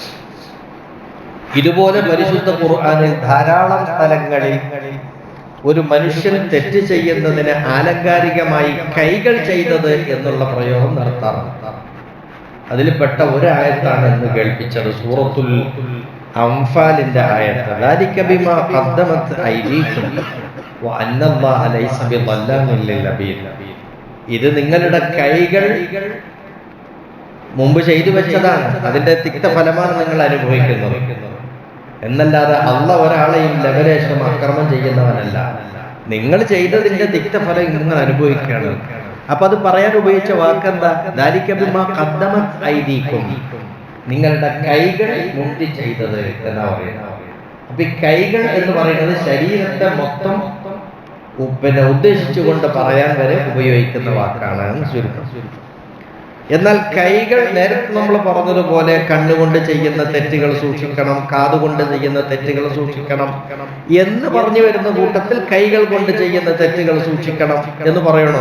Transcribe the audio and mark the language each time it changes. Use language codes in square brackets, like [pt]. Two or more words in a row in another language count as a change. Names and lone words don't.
[ml] ഇതുപോലെ പരിശുദ്ധ ഖുർആനിൽ ധാരാളം സ്ഥലങ്ങളിൽ ഒരു മനുഷ്യൻ തെറ്റ് ചെയ്യുന്നതിന് ആലങ്കാരികമായി കൈകൾ ചെയ്തത് എന്നുള്ള പ്രയോഗം നടത്താറുണ്ട്. അതിൽപ്പെട്ട ഒരു ആയത്താണ് എന്ന് കേൾപ്പിച്ചത്, സൂറത്തുൽ അംഫാലിന്റെ ആയത്ത്. [ar] ذَلِكَ بِمَا قَدَّمَتْ أَيْدِيكُمْ وَأَنَّ اللَّهَ لَيْسَ بِظَلَّامٍ لِلْعَبِيدِ. [ml] ഇത് നിങ്ങളുടെ കൈകൾ മുമ്പ് ചെയ്തു വെച്ചതാണ്, അതിന്റെ തിക്തഫലമാണ് നിങ്ങൾ അനുഭവിക്കുന്നത് എന്നല്ലാതെ അള്ളാഹ് ഒരാളെയും ലവലേശം അക്രമം ചെയ്യുന്നവനല്ല. നിങ്ങൾ ചെയ്തതിന്റെ തിക്തഫലം നിങ്ങൾ അനുഭവിക്കുകയാണ്. അപ്പൊ അത് പറയാൻ ഉപയോഗിച്ച വാക്കെന്താ? [ar] ذَلِكَ بِمَا قَدَّمَتْ أَيْدِيكُمْ, [ml] നിങ്ങളുടെ കൈകൾ മുമ്പ് ചെയ്തത് എന്നാ പറയുന്നത്. അപ്പൊ ഈ കൈകൾ എന്ന് പറയുന്നത് ശരീരത്തെ മൊത്തം ഉദ്ദേശിച്ചുകൊണ്ട് പറയാൻ വരെ ഉപയോഗിക്കുന്ന വാക്കാണ് ചുരുക്കം. എന്നാൽ കൈകൾ നേരത്തെ നമ്മൾ പറഞ്ഞതുപോലെ കണ്ണുകൊണ്ട് ചെയ്യുന്ന തെറ്റുകൾ സൂക്ഷിക്കണം, കാതുകൊണ്ട് ചെയ്യുന്ന തെറ്റുകൾ സൂക്ഷിക്കണം എന്ന് പറഞ്ഞു വരുന്ന കൂട്ടത്തിൽ കൈകൾ കൊണ്ട് ചെയ്യുന്ന തെറ്റുകൾ സൂക്ഷിക്കണം എന്ന് പറയണോ?